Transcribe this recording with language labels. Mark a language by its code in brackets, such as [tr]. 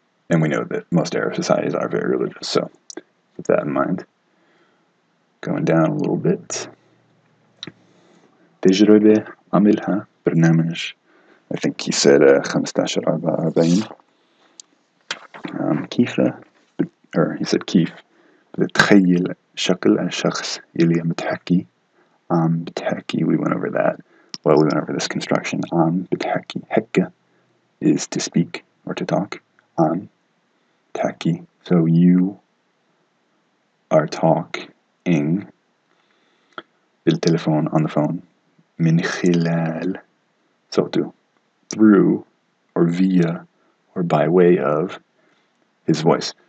[en] And we know that most Arab societies are very religious, so keep that in mind. Going down a little bit. [ar] تجربة عملها برنامج, [en] I think he said 15 44. [ar] كيف, [en] or he said [ar] كيف بتتخيل شكل الشخص اللي متحكي عم بتحكي. [en] We went over that. Well, we went over this construction. [ar] عم بتحكي. [en] حكة is to speak or to talk. [ar] عم بتحكي. [en] So you are talking بالتليفون, on the phone. من خلال, so through or via or by way of his voice.